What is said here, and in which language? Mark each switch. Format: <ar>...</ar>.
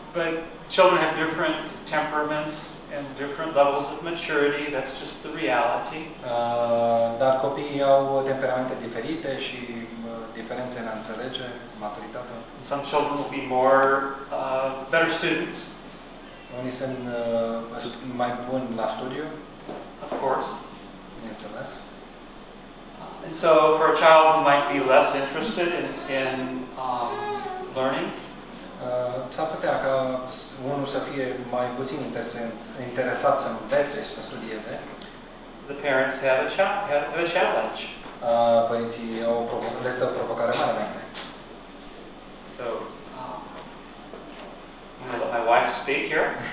<en>But children have different temperaments and different levels of maturity. That's just the reality.</en> <ro>Dar copiii au temperamente diferite și diferențe în a înțelege maturitatea.</ro> <en>Some children will be more better students.</en> <ro>Unii sunt mai buni la studiu.</ro> <en>Of course.</en> <ro>Bineînțeles.</ro> <en>And so for a child who might be less interested in learning,</en> <ro>s-ar putea ca unul să fie mai puțin interesat să învețe și să studieze.</ro> <en>The parents have a challenge.</en> <ro>Părinții au le stă o provocare mare înainte.</ro> <en>So, I'm going to let my wife speak here.</en>